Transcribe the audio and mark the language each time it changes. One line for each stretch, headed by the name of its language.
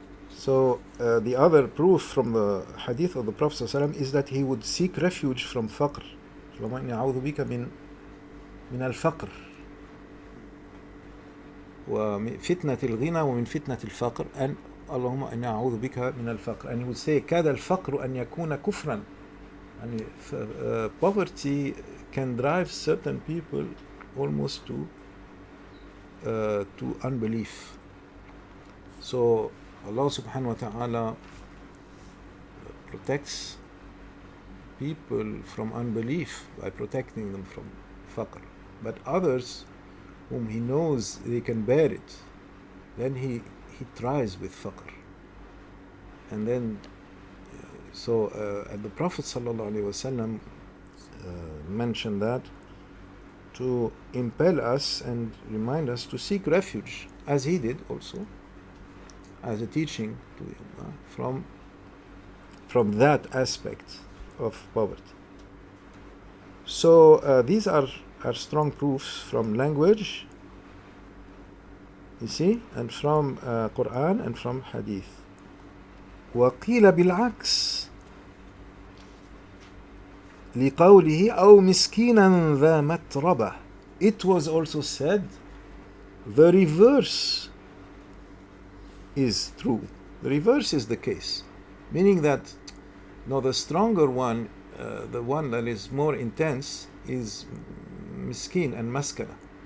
English: So the other proof from the hadith of the Prophet ﷺ is that he would seek refuge from faqr.
Arabic: اللهم إني أعوذ بك من الفقر ومن فتنة الغنى ومن فتنة الفقر, and اللهم إني أعوذ بك من الفقر.
English: And he would say
Arabic: كاد الفقر أن يكون كفرا.
English: And poverty can drive certain people almost to unbelief. So Allah subhanahu wa ta'ala protects people from unbelief by protecting them from faqr. But others whom he knows they can bear it, then he tries with faqr. And then, and the Prophet sallallahu alaihi wasallam mentioned that to impel us and remind us to seek refuge, as he did also, as a teaching to the Ummah, from that aspect of poverty. So these are strong proofs from language, you see, and from Qur'an and from Hadith.
Arabic: وقيل بالعكس لقوله أو مسكينا ذا متربة.
English: It was also said the reverse is true. The reverse is the case, meaning that the stronger one, the one that is more intense, is miskin and maskana.